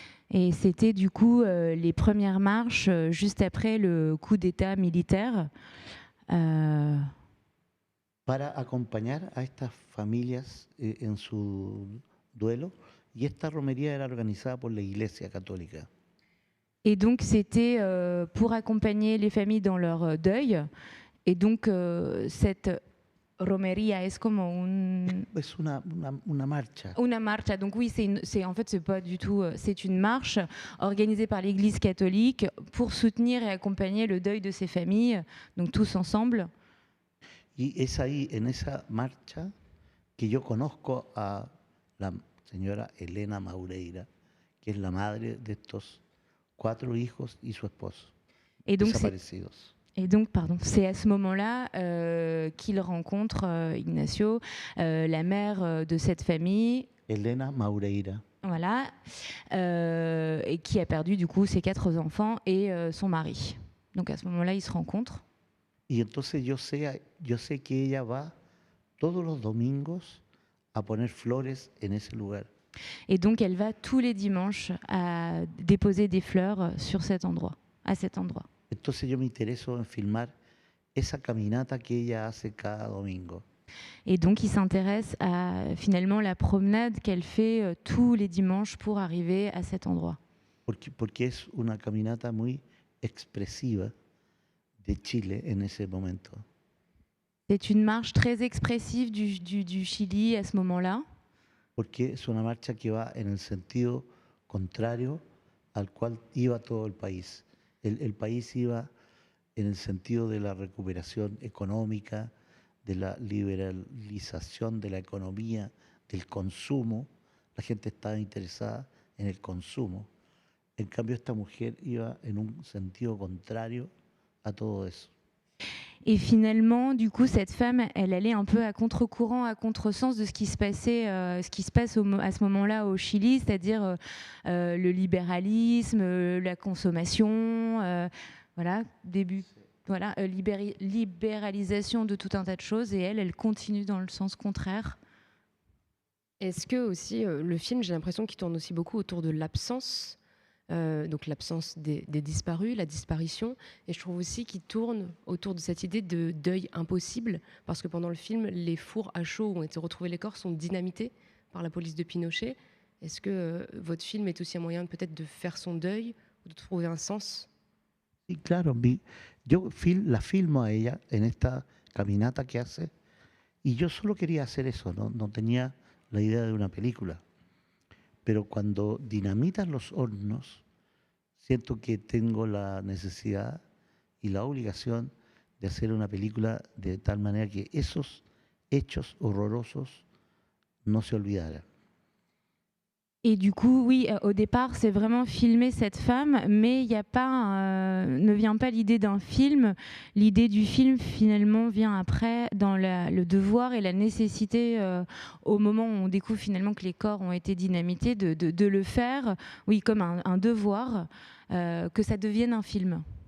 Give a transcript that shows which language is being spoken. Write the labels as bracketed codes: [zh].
[fr] Et c'était du coup les premières marches juste après le coup d'État militaire. [es] Para acompañar a estas familias en su duelo, y esta romería era organizada por la Iglesia Católica. [fr] Et donc c'était pour accompagner les familles dans leur deuil. Et donc cette romería [es] es como Es una marcha. una marcha. [fr] Donc oui, en fait c'est pas du tout, c'est une marche organisée par l'Église catholique pour soutenir et accompagner le deuil de ces familles. Donc tous ensemble. [es] Y es ahí, en esa marcha, que yo conozco a la señora Elena Maureira, que es la madre de estos 4 hijos y su esposo, [fr] Et donc [es] desaparecidos. [fr] pardon, c'est à ce moment-là qu'il rencontre Ignacio, la mère de cette famille. Elena Maureira. Voilà, et qui a perdu du coup ses 4 enfants et son mari. Donc à ce moment-là, ils se rencontrent. [es] Y entonces yo sé que ella va todos los domingos a poner flores en ese lugar. [fr] Et donc elle va tous les dimanches à déposer des fleurs sur cet endroit, à cet endroit. [es] Entonces yo me intereso en filmar esa caminata que ella hace cada domingo. [fr] Et donc il s'intéresse à finalement la promenade qu'elle fait tous les dimanches pour arriver à cet endroit. [es] Porque es una caminata muy expresiva de Chile en ese momento. [fr] C'est une marche très expressive du Chili à ce moment-là. [es] porque es una marcha que va en el sentido contrario al cual iba todo el país. El país iba en el sentido de la recuperación económica, de la liberalización de la economía, del consumo. La gente estaba interesada en el consumo. En cambio, esta mujer iba en un sentido contrario a todo eso. [fr] Et finalement, du coup, cette femme, elle allait un peu à contre-courant, à contresens de ce qui se passait, ce qui se passe à ce moment-là au Chili, c'est-à-dire le libéralisme, la consommation, voilà, libéralisation de tout un tas de choses. Et elle continue dans le sens contraire. Est-ce que aussi le film, j'ai l'impression qu'il tourne aussi beaucoup autour de l'absence, donc l'absence des disparus, la disparition, et je trouve aussi qu'il tourne autour de cette idée de deuil impossible, parce que pendant le film, les fours à chaud où ont été retrouvés les corps sont dynamités par la police de Pinochet. Est-ce que votre film est aussi un moyen peut-être de faire son deuil ou de trouver un sens? [es] Sí, claro, yo la filmo a ella en esta caminata que hace y yo solo quería hacer eso, no tenía la idea de una película. Pero cuando dinamitan los hornos, siento que tengo la necesidad y la obligación de hacer una película de tal manera que esos hechos horrorosos no se olvidaran. [fr] Et du coup, oui, au départ, c'est vraiment filmer cette femme, mais il y a pas, ne vient pas l'idée d'un film. L'idée du film, finalement, vient après dans le devoir et la nécessité, au moment où on découvre finalement que les corps ont été dynamités, de le faire, oui, comme un devoir, que ça devienne un film.